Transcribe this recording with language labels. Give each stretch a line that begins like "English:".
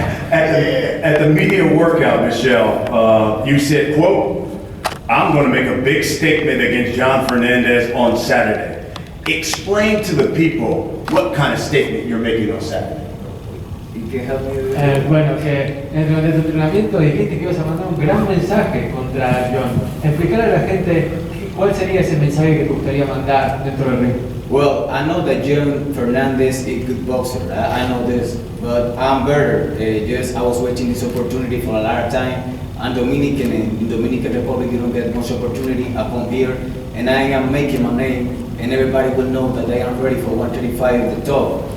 English: At the media workout, Michelle, you said, quote, I'm going to make a big statement against John Fernandez on Saturday. explain to the people what kind of statement you're making on Saturday. You can help me with
Spanish: Bueno, que durante tu entrenamiento dijiste que ibas a mandar un gran mensaje contra John. Explicar a la gente cuál sería ese mensaje que te gustaría mandar dentro del ring.
English: Well, I know that John Fernandez is a good boxer. I know this, but I'm better. Just I was waiting this opportunity for a lot of time. I'm Dominican, and in Dominican Republic you don't get much opportunity. I come here, and I am making my name, and everybody will know that I am ready for 135 at the top.